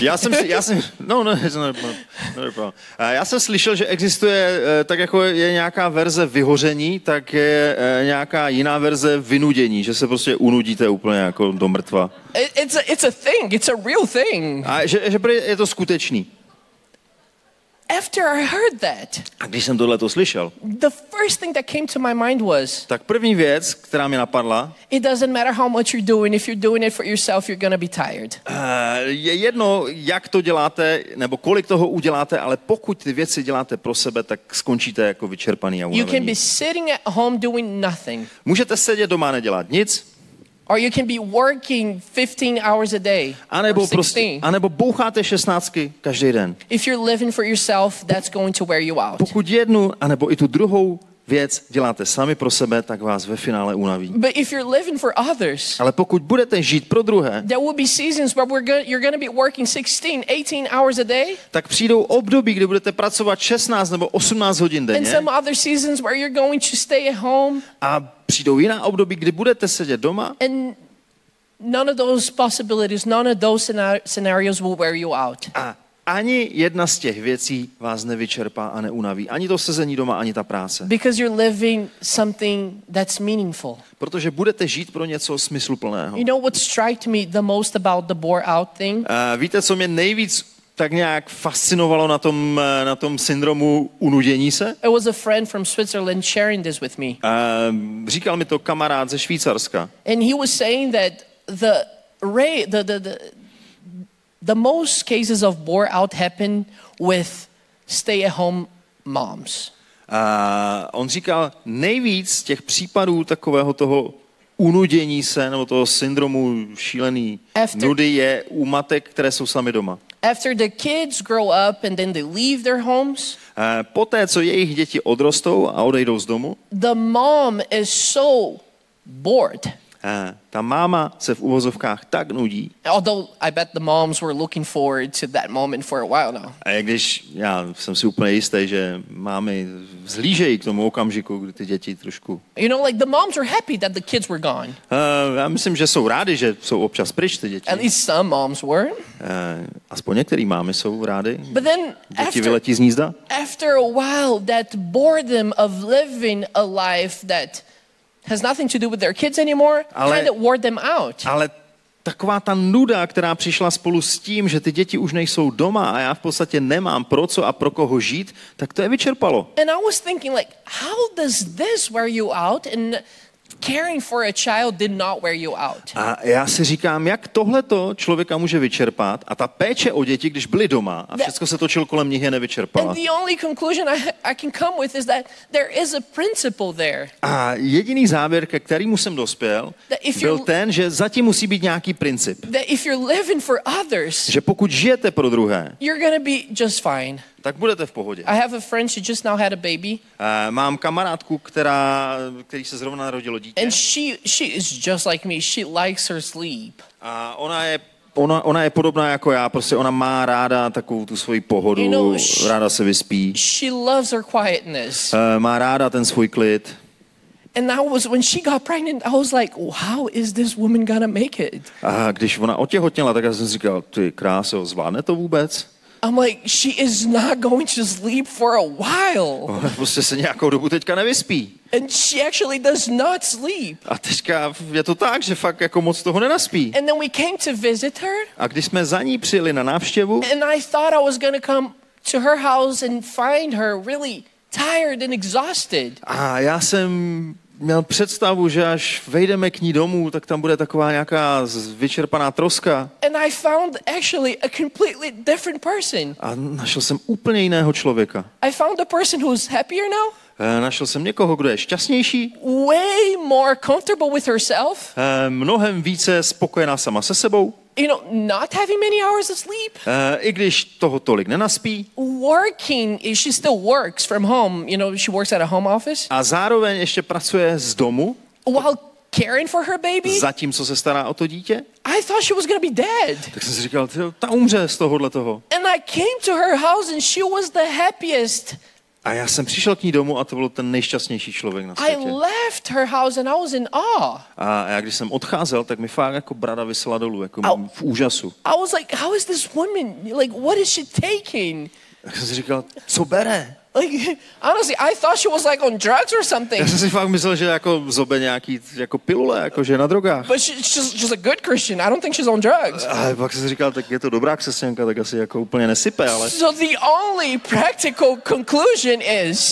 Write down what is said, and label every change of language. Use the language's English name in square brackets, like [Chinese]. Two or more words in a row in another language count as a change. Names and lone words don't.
[Czech] Já jsem slyšel, že existuje, tak jako je nějaká verze vyhoření, tak je nějaká jiná verze vynudění, že se prostě unudíte úplně jako do mrtva. [English] It's a thing, it's a real thing. [Czech] A že je to skutečný. [English] After I heard that, [Czech] a když jsem tohleto slyšel, [English] the first thing that came to my mind was, [Czech] tak první věc, která mi napadla, [English] it doesn't matter how much you're doing, if you're doing it for yourself, you're gonna be tired. [Czech] Je jedno, jak to děláte, nebo kolik toho uděláte, ale pokud ty věci děláte pro sebe, tak skončíte jako vyčerpaný a unavení. [English] You can be sitting at home doing nothing. [Czech] Můžete sedět doma a nedělat nic. [English] Or you can be working 15 hours a day. [Czech] A nebo boucháte 16 každý den. [English] If you're living for yourself, that's going to wear you out. [Czech] Pokud jednu, anebo i tu druhou věc děláte sami pro sebe, tak vás ve finále unaví. [English] But if you're living for others, [Czech] ale pokud budete žít pro druhé, [English] there will be seasons where you're going to be working 16, 18 hours a day. [Czech] Tak přijdou období, kdy budete pracovat 16 nebo 18 hodin denně. [English] And some other seasons where you're going to stay at home. [Czech] A přijdou jiná období, kdy budete sedět doma. [English] And none of those possibilities, none of those scenarios will wear you out. [Czech] A ani jedna z těch věcí vás nevyčerpá a neunaví. Ani to sezení doma, ani ta práce. [English] Because you're living something that's meaningful. [Czech] Protože budete žít pro něco smysluplného. [English] You know what struck me the most about the bore out thing? [Czech] Víte, co mě nejvíc tak nějak fascinovalo na tom syndromu unudění se? [English] It was a friend from Switzerland sharing this with me. [Czech] Říkal mi to kamarád ze Švýcarska. [English] And he was saying that the most cases of bore out happen with stay-at-home moms. [Czech] A on říkal, nejvíc těch případů takového toho unudění se, nebo toho syndromu šílený nudy je u matek, které jsou sami doma. [English] After the kids grow up and then they leave their homes, [Czech] poté, co jejich děti odrostou a odejdou z domu, [English] the mom is so bored. [Czech] Ta máma se v uvozovkách tak nudí. [English] Although I bet the moms were looking forward to that moment for a while now. [Czech] A když já jsem si úplně jistý, že mámy vzhlížejí k tomu okamžiku, kdy ty děti trošku... [English] You know, like the moms were happy that the kids were gone. [Czech] Já myslím, že jsou rádi, že jsou občas pryč ty děti. [English] At least some moms were. [Czech] Aspoň některý mámy jsou rádi. [English] But then [Czech] Děti vyletí z hnízda. [English] After a while, that boredom of living a life that has nothing to do with their kids anymore kind of wore them out. [Czech] Ale taková ta nuda, která přišla spolu s tím, že ty děti už nejsou doma a já v podstatě nemám pro co a pro koho žít, tak to je vyčerpalo. [English] And I was thinking like, how does this wear you out? And caring for a child did not wear you out. [Czech] A já si říkám, jak tohleto člověka může vyčerpat a ta péče o děti, když byli doma a všechno se točilo kolem nich, je nevyčerpala. [English] And the only conclusion I can come with is that there is a principle there. [Czech] A jediný závěr, ke kterému jsem dospěl, byl ten, že zatím musí být nějaký princip. [English] That if you're living for others, [Czech] že pokud žijete pro druhé, [English] you're gonna be just fine. [Czech] Tak budete v pohodě. [English] I have a friend, she just now had a baby. [Czech] Mám kamarádku, který se zrovna narodilo dítě. [English] And she is just like me. She likes her sleep. [Czech] A ona je podobná jako já, prostě ona má ráda takovou tu svoji pohodu, [English] you know, [Czech] ráda se vyspí. [English] She loves her quietness. [Czech] Má ráda ten svůj klid. [English] And when she got pregnant, I was like, how is this woman gonna make it? [Czech] A když ona otěhotněla, tak já jsem si říkal, ty kráso, zvládne to vůbec? [English] I'm like, she is not going to sleep for a while. [Czech] Prostě se nějakou dobu teďka nevyspí. [English] And she actually does not sleep. [Czech] A teďka je to tak, že fakt jako moc toho nenaspí. [English] And then we came to visit her. [Czech] A když jsme za ní přijeli na návštěvu, [English] and I thought I was going to come to her house and find her really tired and exhausted. [Czech] A já jsem měl představu, že až vejdeme k ní domů, tak tam bude taková nějaká vyčerpaná troska. [English] And I found actually a completely different person. [Czech] A našel jsem úplně jiného člověka. [English] I found a person who's happier now. [Czech] Našel jsem někoho, kdo je šťastnější. [English] Way more comfortable with herself. [Czech] Mnohem více spokojená sama se sebou. [English] You know, not having many hours of sleep. [Czech] I když toho tolik nenaspí. [English] Working, she still works from home. You know, she works at a home office. [Czech] A zároveň ještě pracuje z domu. [English] While caring for her baby. [Czech] Zatímco se stará o to dítě. [English] I thought she was going to be dead. [Czech] Tak jsem si říkal, ta umře z tohohle toho. [English] And I came to her house and she was the happiest. [Czech] A já jsem přišel k ní domů a to byl ten nejšťastnější člověk na světě. [English] I left her house and I was in awe. [Czech] A já když jsem odcházel, tak mi fakt jako brada visela dolů, jako v úžasu. [English] I was like, how is this woman, like, what is she taking? [Czech] Tak jsem si říkal, co bere? [English] Like, honestly, I thought she was like on drugs or something. [Czech] Já jsem si fakt myslel, že jako zobe nějaký jako pilule, jako že je na drogách. [English] But she's a good Christian. I don't think she's on drugs. [Czech] A pak jsem si říkal, tak je to dobrá křesťanka, tak asi jako úplně nesype, ale... [English] So the only practical conclusion is...